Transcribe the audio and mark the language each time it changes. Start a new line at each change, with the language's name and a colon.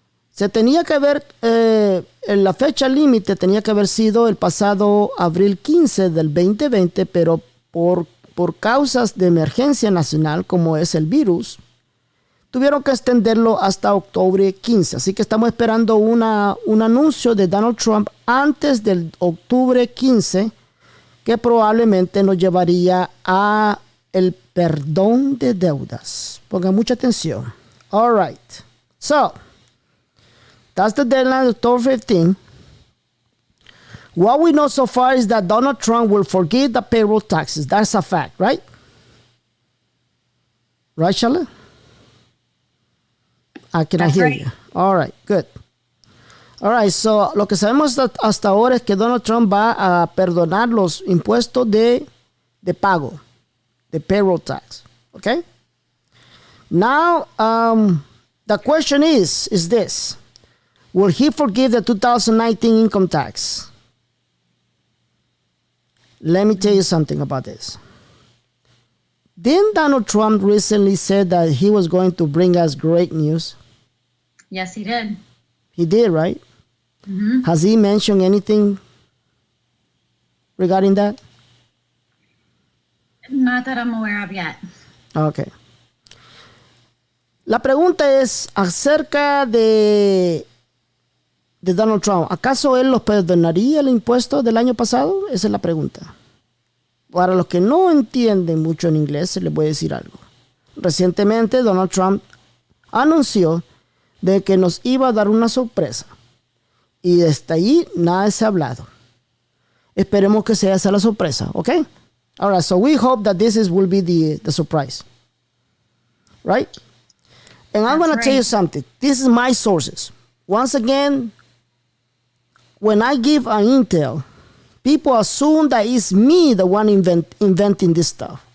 Spanish: Se tenía que haber, la fecha límite tenía que haber sido el pasado abril 15 del 2020, pero por causas de emergencia nacional, como es el virus, tuvieron que extenderlo hasta octubre 15. Así que estamos esperando un anuncio de Donald Trump antes del octubre 15, que probablemente nos llevaría a el perdón de deudas. Pongan mucha atención.
English: All right. So, that's the deadline, October 15. What we know so far is that Donald Trump will forgive the payroll taxes. That's a fact, right? Right, Charlotte? I cannot hear you. All right, good. All right, so
Spanish: lo que sabemos hasta ahora es que Donald Trump va a perdonar los impuestos de pago, de payroll tax.
English: Okay? Now, the question is this. Will he forgive the 2019 income tax? Let me tell you something about this. Didn't Donald Trump recently said that he was going to bring us great news? Yes, he did. He did, right? Mm-hmm. Has he mentioned anything regarding that? Not that I'm aware of yet. Okay.
Spanish: La pregunta es acerca de Donald Trump. ¿Acaso él los perdonaría el impuesto del año pasado? Esa es la pregunta. Para los que no entienden mucho en inglés, les voy a decir algo. Recientemente Donald Trump anunció de que nos iba a dar una sorpresa. Y desde ahí nada se ha hablado. Esperemos que sea esa la sorpresa, ¿ok?
English: All right, so we hope that will be the surprise. Right? And I'm going to tell you something. This is my sources. Once again, when I give an intel, people assume that it's me the one inventing this stuff.